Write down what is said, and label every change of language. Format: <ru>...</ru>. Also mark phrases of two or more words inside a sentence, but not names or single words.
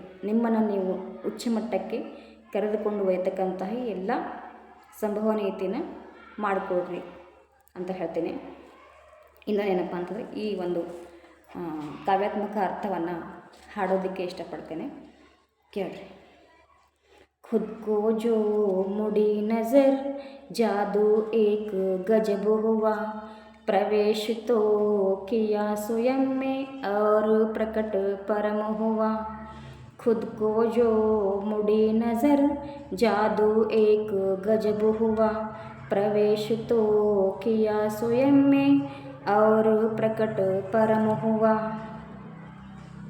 <kn>ನಿಮ್ಮನ್ನು ನೀವು ಉಚ್ಚ ಮಟ್ಟಕ್ಕೆ ಕರೆದುಕೊಂಡು ಒಯ್ಯತಕ್ಕಂತಹ ಎಲ್ಲ ಸಂಭವನೀಯತೆಯನ್ನು ಮಾಡಿಕೊಡ್ರಿ ಅಂತ ಹೇಳ್ತೀನಿ. ಇನ್ನೊಂದೇನಪ್ಪ ಅಂತಂದರೆ ಈ ಒಂದು ಕಾವ್ಯಾತ್ಮಕ ಅರ್ಥವನ್ನು ಹಾಡೋದಕ್ಕೆ ಇಷ್ಟಪಡ್ತೇನೆ, ಕೇಳ್ರಿ.</kn> <hi>ख़ुद को जो मुड़ी नज़र जादू एक ग़ज़ब हुआ, प्रवेश तो किया स्वयं में और प्रकट परम हुआ. खुद को जो मुड़ी नज़र जादू एक गजब हुआ, प्रवेश तो किया स्वयं में और प्रकट परम हुआ.</hi>